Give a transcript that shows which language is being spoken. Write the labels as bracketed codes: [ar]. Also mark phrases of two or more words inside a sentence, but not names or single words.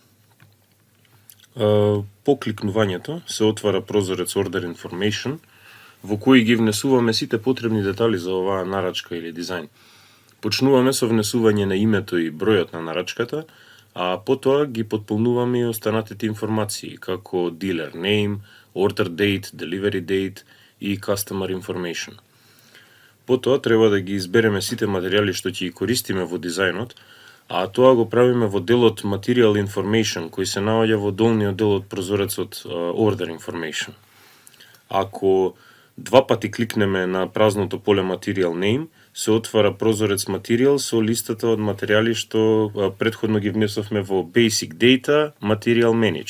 [mk] По кликнувањето се отвара прозорец [en] Order Information, [mk] во кој ги внесуваме сите потребни детали за оваа нарачка или дизајн. Почнуваме со внесување на името и бројот на нарачката, а потоа ги потполнуваме и останатите информации, како [en] Dealer Name, Order Date, Delivery Date [mk] и [en] Customer Information. [mk] Потоа треба да ги избереме сите материјали што ќе ги користиме во дизајнот, а тоа го правиме во делот [en] Material Information, [mk] кој се наоѓа во долниот дел од прозорецот [en] Order Information. [mk] Ако два пати кликнеме на празното поле [en] Material Name, [mk] се отвара прозорец Material со листата од материјали што претходно ги внесовме во [en] Basic Data Material Manage.